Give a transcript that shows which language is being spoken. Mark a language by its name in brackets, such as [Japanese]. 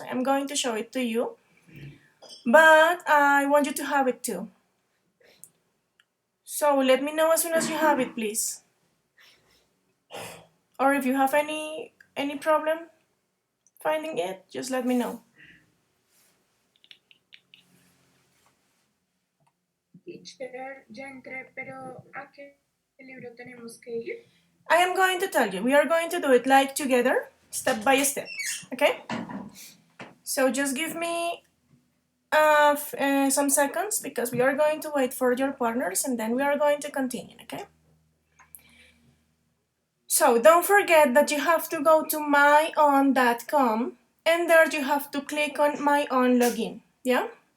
[English] I am going to show it to you, but I want you to have it too. So let me know as soon as you have it, please. Or if you have any problem finding it, just let me know. [Spanish] Teacher, ya entré, pero ¿a qué libro tenemos que ir? [English] I am going to tell you. We are going to do it like together, step by step. Okay? So just give me some seconds because we are going to wait for your partners and then we are going to continue, okay? So don't forget that you have to go to myown.com and there you have to click on my own login, yeah?